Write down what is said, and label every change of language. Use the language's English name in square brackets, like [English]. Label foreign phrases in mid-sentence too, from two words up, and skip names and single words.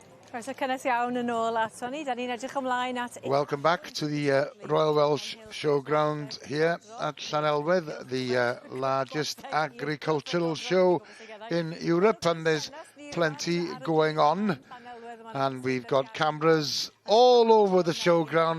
[Welsh] Croeso cynnes iawn yn ôl ato ni. Da ni'n edrych ymlaen at... [English] Welcome back to the Royal Welsh Showground here at Llanelwedd, the largest agricultural show in Europe, and there's plenty going on. And we've got cameras all over the showground.